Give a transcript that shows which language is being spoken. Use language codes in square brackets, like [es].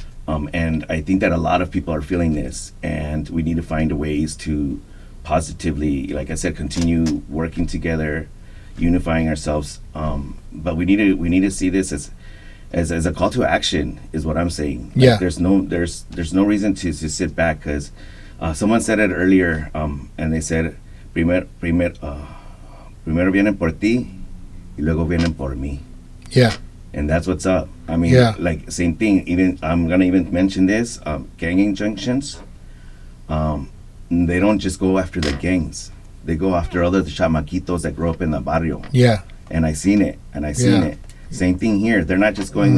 [en] And I think that a lot of people are feeling this, and we need to find ways to positively, like I said, continue working together, unifying ourselves. But we need to see this as a call to action, is what I'm saying. There's no reason to sit back, because Someone said it earlier, and they said, [es] primero vienen por ti, y luego vienen por mí. [en] Yeah. And that's what's up. I mean, Yeah. like, same thing. Even I'm gonna even mention this: gang injunctions. They don't just go after the gangs; they go after other chamaquitos that grow up in the barrio. Yeah. And I seen it, Yeah. it. Same thing here. They're not just going.